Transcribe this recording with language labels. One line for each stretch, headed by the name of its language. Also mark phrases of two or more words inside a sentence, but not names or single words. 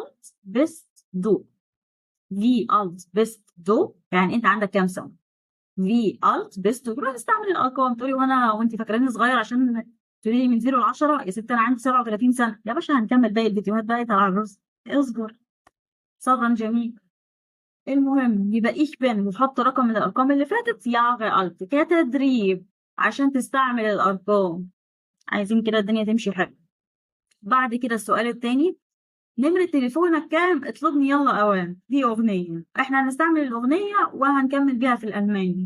German: Wie alt bist du, Wie alt bist du,
Arabic: يعني انت عندك كام سنه؟
German: Wie alt bist du,
Arabic: تروح تستعمل الارقام، تقولي وانت فاكراني صغير عشان تقولي لي من 0 ل 10؟ يا ست انا عندي 37 سنه يا باشا. هنكمل باقي الفيديوهات بقى على الرز، اصبر صبرا جميل. المهم يبقى
German: ich bin
Arabic: وتحط رقم من الارقام اللي فاتت
German: Jahre alt
Arabic: كتدريب عشان تستعمل الارقام. عايزين كده الدنيا تمشي حلو. بعد كده السؤال التاني، نمرة تليفونك كام؟ اطلبني يلا اوام. دي اغنية، احنا هنستعمل الاغنية وهنكمل بيها في الالماني.